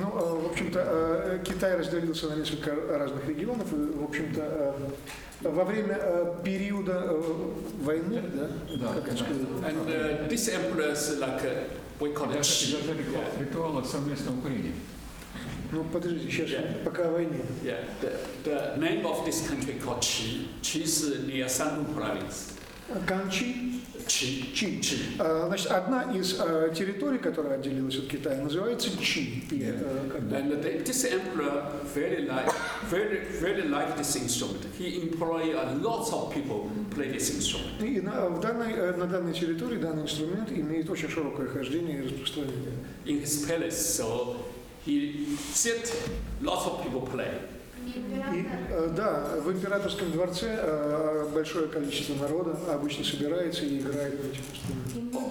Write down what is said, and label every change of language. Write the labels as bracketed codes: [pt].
[ru] Ну, в общем-то, Китай разделился на несколько разных регионов, и, в общем-то, во время периода войны, да? [en] And this emperor is like we call it [ru] ритуал совместного курения. Ну, подождите, сейчас, пока о войне. [en] Yeah, the name of this country called Qi. Qi is near Shandong province. [ru] Канчи? [en] Qi. [ru] Значит, одна из территорий, которая отделилась от Китая, называется Чи. [en] And this emperor very like this instrument. He employed lots of people play this instrument. [ru] И на данной территории данный инструмент имеет очень широкое хождение и распространение. [en] In his palace, so he said lots of people play. [ru] И, да, в императорском дворце большое количество народа обычно собирается и играет на этих инструментах.